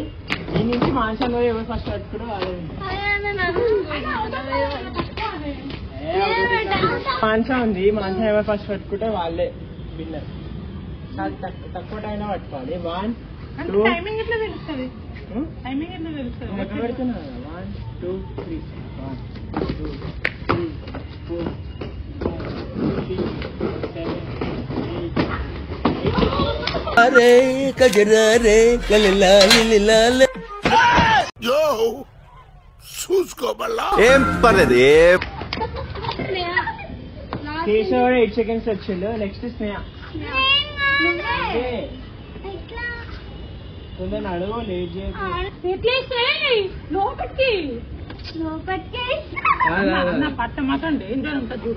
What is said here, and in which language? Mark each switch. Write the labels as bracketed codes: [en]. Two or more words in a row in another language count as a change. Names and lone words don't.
[te] ఈ నుంచి మాంసంలో ఎవరు ఫస్ట్ పెట్టుకున్నా మాంసం ఉంది. మాంసం ఎవరు ఫస్ట్ పెట్టుకుంటే వాళ్ళే విన్నర్. తక్కువ టైం పట్టుకోవాలి. 1 2 టైమింగ్ ఎట్లా తెలుస్తుంది? ఎక్కడ పెడుతున్నా 1 2 3 1 2 3 4 [hi] रे कजरा रे [te] लला लला यो చూసుకో బల్లా ఏం పర్లేదు. కేశవ్ 8 seconds వచ్చిండు. నెక్స్ట్ స్నేహ. కొందరు అడుగు లేట్ పట్టమాకండి ఏం ఉంటుంది చూడు.